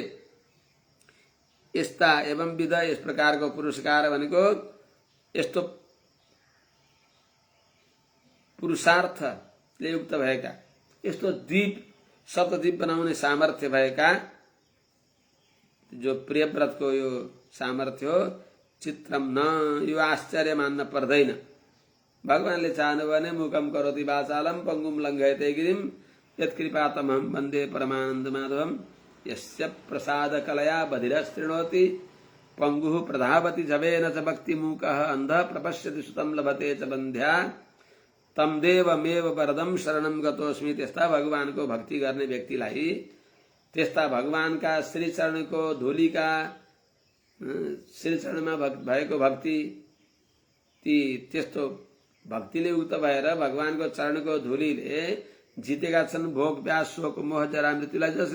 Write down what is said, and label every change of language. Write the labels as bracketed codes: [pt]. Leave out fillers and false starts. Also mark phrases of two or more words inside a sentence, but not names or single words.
[ne] यस्ता एवं विध, यस प्रकारको पुरस्कार भनेको यस्तो पुरुषार्थले युक्त भएका, यस्तो द्वीप सप्तद्वीप बनाउने सामर्थ्य भएका जो प्रियव्रतको यो सामर्थ्य हो। चित्रम न, यो आश्चर्य मान्न पर्दैन। भगवानले चाहनु भने [sa] मुकम करोति वाचालम पंगुम लङ्घयते गिरिम यत्कृपातमहं वन्दे परमानन्द माधवम। यस्य प्रसाद कलया बधिरस्तृणोति पंगुः प्रधावति जवेन च भक्तिमूकः अन्धः प्रपश्यति सुतं लभते च बन्ध्या तम देवमेव वरदम शरणम गतोस्मि। [ne] त्यस्ता भगवानको भक्ति गर्ने व्यक्तिलाई, त्यस्ता भगवानका श्री चरणको धूलिका, श्री चरणमा भएको भक्ति, ती त्यस्तो भक्तिले युक्त भएर भगवानको चरणको धूलिले जितेका छन् भोग प्यास शोक मोह जरा मृत्युलाई जसले।